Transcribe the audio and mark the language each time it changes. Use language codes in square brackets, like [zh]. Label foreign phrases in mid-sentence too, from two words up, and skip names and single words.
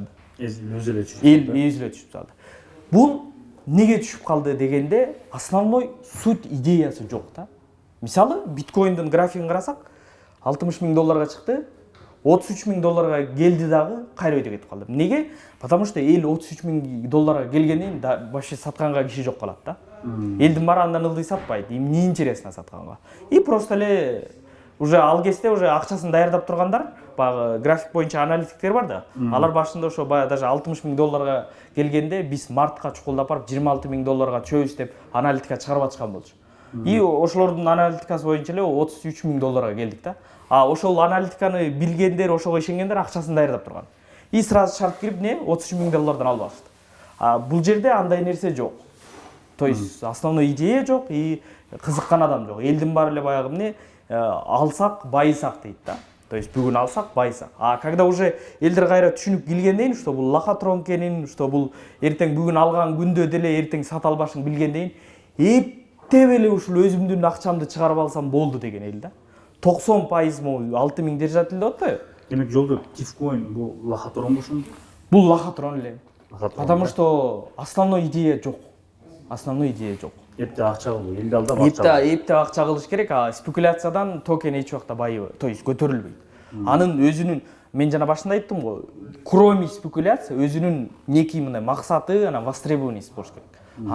[ky] Өзү эле түшүп. Эл өзү эле түшүп салды. Бул неге түшүп калды дегенде, [ru] основной суть [ky] идеясы жок да. Мисалы, биткоиндин графигин карасак, $60 000 чыкты, $33 000 келди дагы кайра өйдө кетип калды. Неге? [ru] Потому что [ky] эл $33 000 келгенден вообще сатканга киши жок калат да. Элдин баары андан ылдый сатпайт. [ru] Им не интересно сатканга. И просто [ky] эле уже ал кезде уже акчасын даярдап тургандар, баягы график боюнча аналитиктер бар да. Алар башында ошо баягы даже $60 000 келгенде биз мартка чукулдап барып $26 000 чөбүз деп аналитика чыгарып атышкан болчу. И ошолордун аналитикасы боюнча эле $33 000 келдик да. А ошол аналитиканы билгендер, ошого ишенгендер акчасын даярдап турган. [ru] И сразу [ky] шарт кирип $33 000 алып алышты. Бул жерде андай нерсе жок. [ru] То есть основной идея [ky] жок и кызыккан адам жок. Элдин баары эле баягы эмне алсак, байысак дейт да. [ru] То есть [ky] бүгүн алсак, байысак. [ru] А когда уже [ky] элдер кайра түшүнүп келгенден, что бул лохотрон экенин, что бул эртең бүгүн алган күндө деле эртең сата албашын билгенден, эптеп эле ушул өзүмдүн акчамды чыгарып алсам болду деген эл да. 90% [ru] могу 6000 держатель [ky] деп атпайбы? Демек жолдо тифкоин бул лохотрон болушун? Бул лохотрон эле. [ru] Потому что основной идея жок. Основной идея жок. [ky] Эптеп акча кылуу, элди алдап акча. Эптеп акча кылыш керек, а спекуляциядан токен эч убакта байыбайт, [ru] то есть [ky] көтөрүлбөйт. Анын өзүнүн, мен жана башында айттым го, [ru] кроме спекуляция [ky] өзүнүн некий мындай максаты, ана востребованность болуш керек.